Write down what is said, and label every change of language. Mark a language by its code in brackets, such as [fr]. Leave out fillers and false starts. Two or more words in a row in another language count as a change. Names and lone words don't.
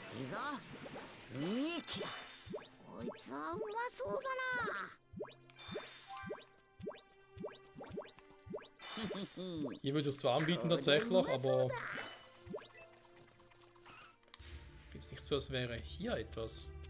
[ja] ぞ。すげえ気だ。こいつはうまそうだな。 [de] Hier würde ich es zwar anbieten tatsächlich, aber ist nicht so, als wäre hier etwas.